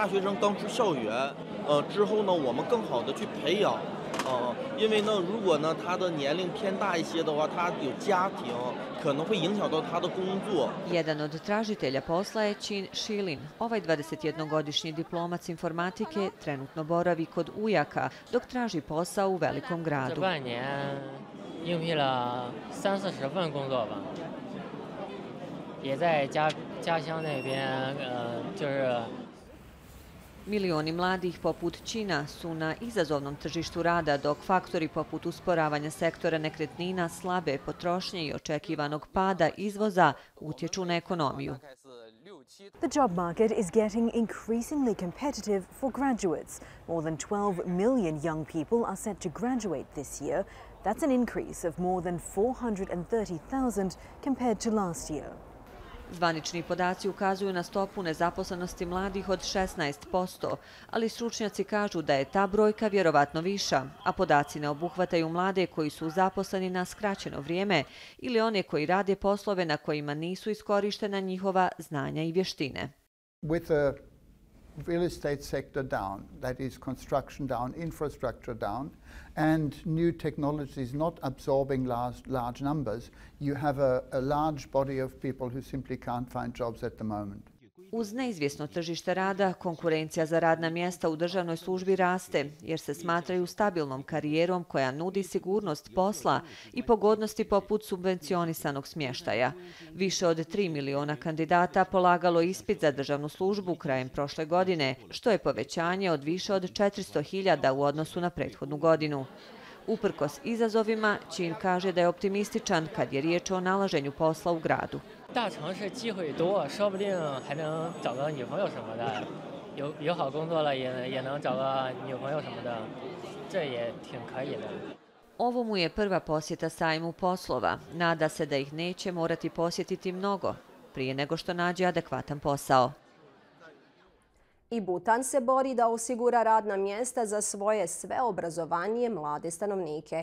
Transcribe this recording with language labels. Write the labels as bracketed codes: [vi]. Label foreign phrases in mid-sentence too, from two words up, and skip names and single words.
[bs] Jedan od tražitelja posla je Chin Shilin. Ovaj 21-godišnji diplomac informatike trenutno boravi kod ujaka dok traži posao u velikom gradu. [zh] 应聘了30-40份工作吧，也在家乡那边，就是。 [bs] Milioni mladih poput Čina su na izazovnom tržištu rada, dok faktori poput usporavanja sektora nekretnina, slabe potrošnje i očekivanog pada izvoza utječu na ekonomiju. [en] The job market is getting increasingly competitive for graduates. More than 12 million young people are set to graduate this year. That's an increase of more than 430,000 compared to last year. [bs] Zvanični podaci ukazuju na stopu nezaposlenosti mladih od 16%, ali stručnjaci kažu da je ta brojka vjerovatno viša, a podaci ne obuhvataju mlade koji su zaposleni na skraćeno vrijeme ili one koji rade poslove na kojima nisu iskorištena njihova znanja i vještine. [en] With the real estate sector down, that is construction down, infrastructure down, and new technologies not absorbing large numbers, you have a large body of people who simply can't find jobs at the moment. [bs] Uz neizvjesno tržište rada, konkurencija za radna mjesta u državnoj službi raste, jer se smatraju stabilnom karijerom koja nudi sigurnost posla i pogodnosti poput subvencionisanog smještaja. Više od 3 miliona kandidata polagalo ispit za državnu službu krajem prošle godine, što je povećanje od više od 400.000 u odnosu na prethodnu godinu. Uprkos izazovima, Čin kaže da je optimističan kad je riječ o nalaženju posla u gradu. [zh] 大城市机会多，说不定还能找个女朋友什么的，有好工作了也能找个女朋友什么的，这也挺可以的。 [bs] Ovo mu je prva posjeta sajmu poslova. Nada se da ih neće morati posjetiti mnogo prije nego što nađe adekvatan posao. I Butan se bori da osigura radna mjesta za svoje sve obrazovanije mlade stanovnike.